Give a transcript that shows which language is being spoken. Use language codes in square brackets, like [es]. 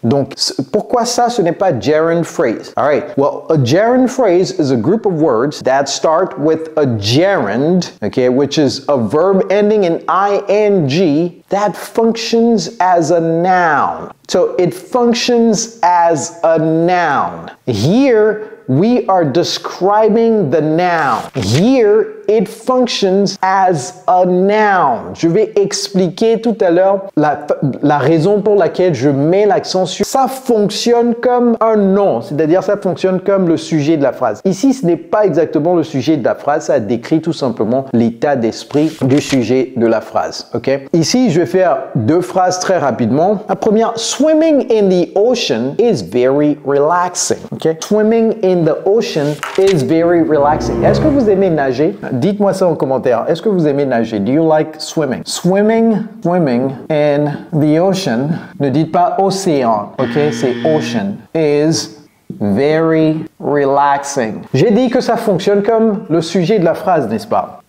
[fr] Donc, pourquoi ça, ce n'est pas gerund phrase? [en] All right. Well, a gerund phrase is a group of words that start with a gerund, okay, which is a verb ending in ing that functions as a noun. So it functions as a noun. Here, we are describing the noun. Here, it functions as a noun. [fr] Je vais expliquer tout à l'heure la raison pour laquelle je mets l'accent sur ça fonctionne comme un nom, c'est-à-dire ça fonctionne comme le sujet de la phrase. Ici, ce n'est pas exactement le sujet de la phrase, ça décrit tout simplement l'état d'esprit du sujet de la phrase. Ok? Ici, je vais faire deux phrases très rapidement. La première, [en] swimming in the ocean is very relaxing. Ok? Swimming in the ocean is very relaxing. [fr] Est-ce que vous aimez nager? Dites-moi ça en commentaire. Est-ce que vous aimez nager? [en] Do you like swimming? Swimming in the ocean. [fr] Ne dites pas océan, ok? C'est ocean. [en] Is very relaxing. [fr] J'ai dit que ça fonctionne comme le sujet de la phrase, n'est-ce pas?